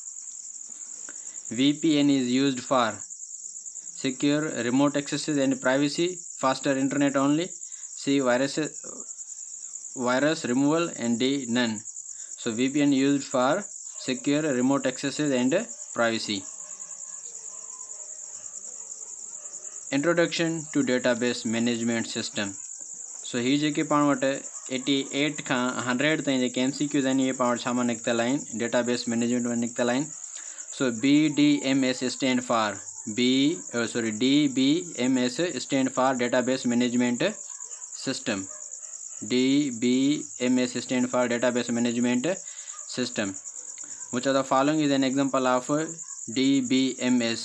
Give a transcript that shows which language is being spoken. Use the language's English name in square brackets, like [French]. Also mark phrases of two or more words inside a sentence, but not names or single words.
[English] VPN is used for secure remote accesses and privacy, faster internet only, C virus removal, and D none. So VPN used for secure remote accesses and privacy. Introduction to database management system. [Sindhi] So ही जेके पाण वटि 88 खां 100 ताईं जेके MCQs आहिनि इहे पाण वटि सामान निकितल आहिनि [English] database management [Sindhi] में निकितल आहिनि. [English] So BDMS stand for DBMS stand for Database Management System. DBMS stand for Database Management System. Which of the following is an example of DBMS?